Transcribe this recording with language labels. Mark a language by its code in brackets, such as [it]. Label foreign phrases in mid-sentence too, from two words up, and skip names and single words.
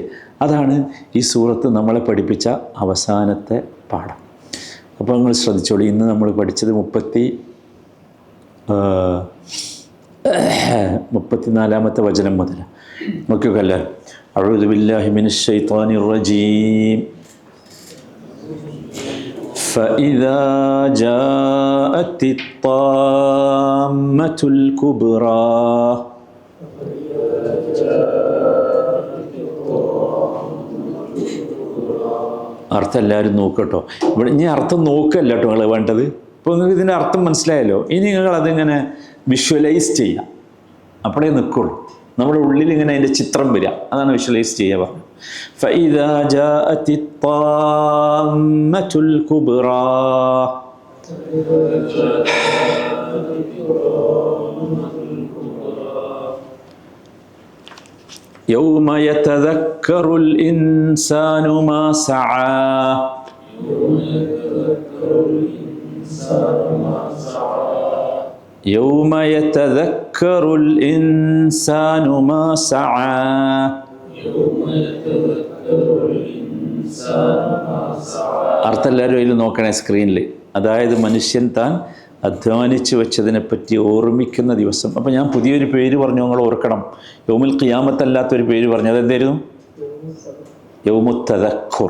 [ml] അതാണ് ഈ സൂറത്ത് നമ്മളെ പഠിപ്പിച്ച അവസാനത്തെ പാഠം. അപ്പോൾ നിങ്ങൾ ശ്രദ്ധിച്ചോളൂ. ഇന്ന് നമ്മൾ പഠിച്ചത് 34-ാമത്തെ വചനം മുതൽ നോക്കിയോക്കല്ല. [ar] أعوذ بالله من الشيطان الرجيم. فإذا جاءت الطامة الكبرى. [ml] അർത്ഥം എല്ലാവരും നോക്കട്ടോ. ഇവിടെ ഇനി അർത്ഥം നോക്കല്ല കേട്ടോ നിങ്ങൾ വേണ്ടത്. ഇപ്പോൾ നിങ്ങൾക്ക് ഇതിൻ്റെ അർത്ഥം മനസ്സിലായല്ലോ. ഇനി നിങ്ങൾ അതിങ്ങനെ വിഷ്വലൈസ് ചെയ്യുക, അപ്പോഴേ നിൽക്കുള്ളൂ. നമ്മുടെ ഉള്ളിൽ ഇങ്ങനെ അതിൻ്റെ ചിത്രം വരിക, അതാണ് വിഷ്വലൈസ് ചെയ്യുക പറഞ്ഞത്. [ar] فإذا جاءت الطامة الكبرى. يوم يتذكر الإنسان ما سعى. يوم يتذكر الإنسان ما سعى. [ml] അർത്ഥം എല്ലാവരും അതിൽ നോക്കണേ സ്ക്രീനിൽ. അതായത് മനുഷ്യൻ താൻ അധ്വാനിച്ചു വെച്ചതിനെപ്പറ്റി ഓർമ്മിക്കുന്ന ദിവസം. അപ്പം ഞാൻ പുതിയൊരു പേര് പറഞ്ഞു, നിങ്ങൾ ഓർക്കണം. യൗമുൽ ഖിയാമത്തല്ലാത്തൊരു പേര് പറഞ്ഞു. അതെന്തായിരുന്നു? [ar] يوم التذكر.